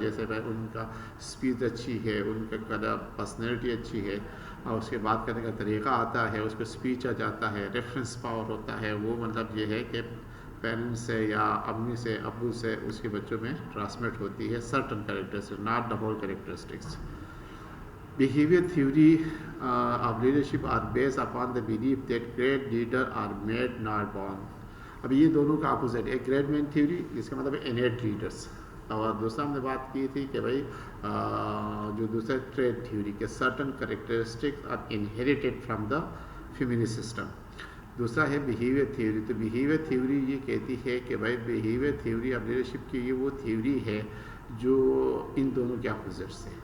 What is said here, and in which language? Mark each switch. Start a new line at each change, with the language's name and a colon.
Urdu: جیسے بھائی ان کا اسپیچ اچھی ہے, ان کا پرسنالٹی اچھی ہے, اور اس کے بات کرنے کا طریقہ آتا ہے, اس کو اسپیچ آ جاتا ہے, ریفرنس پاور ہوتا ہے. وہ مطلب یہ ہے کہ پیرنٹس سے یا امی سے ابو سے اس کے بچوں میں ٹرانسمٹ ہوتی ہے certain characteristics,
English: Not the whole characteristics. Behavior theory of leadership are based upon the belief that great leaders are made not born.
Urdu: اب یہ دونوں کا اپوزٹ ہے. گریڈ مین تھیوری جس کا مطلب ہے انیٹ لیڈرس, اور دوسرا ہم نے بات کی تھی کہ بھائی جو دوسرا ٹریڈ تھیوری کے
English: Certain characteristics are inherited from the family system.
Urdu: دوسرا ہے بیہیویئر تھیوری. تو بیہیویئر تھیوری یہ کہتی ہے کہ بھائی بیہیویئر تھیوری آف لیڈرشپ کی یہ وہ تھیوری ہے جو ان دونوں کے اپوزٹس ہیں.